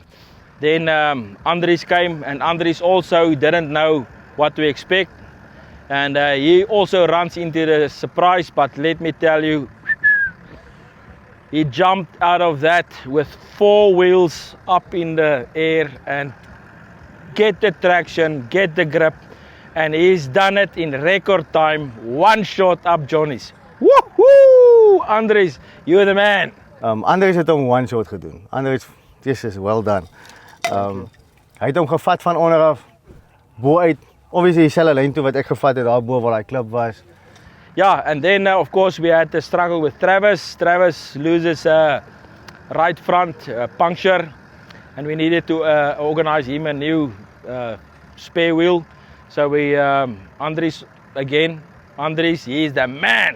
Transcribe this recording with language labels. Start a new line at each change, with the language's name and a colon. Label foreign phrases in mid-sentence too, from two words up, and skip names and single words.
English: Then Andries came, and Andries also didn't know what to expect, and he also runs into the surprise, but let me tell you, he jumped out of that with 4 wheels up in the air and get the traction, get the grip, and he's done it in record time, 1 shot up Johnny's. Woohoo! Andries, you're the man.
Afrikaans: Andries het hom 1 shot gedoen.
English: Andries, this is well done.
Afrikaans: Hy het hom gevat van onder af, bo uit, obviously dieselfde lyn toe wat ek gevat het daar bo waar hy klip was.
English: Yeah, and then of course we had to struggle with Travis. Travis loses right front puncture, and we needed to organize him a new spare wheel. So we, Andries again. Andries, he is the man.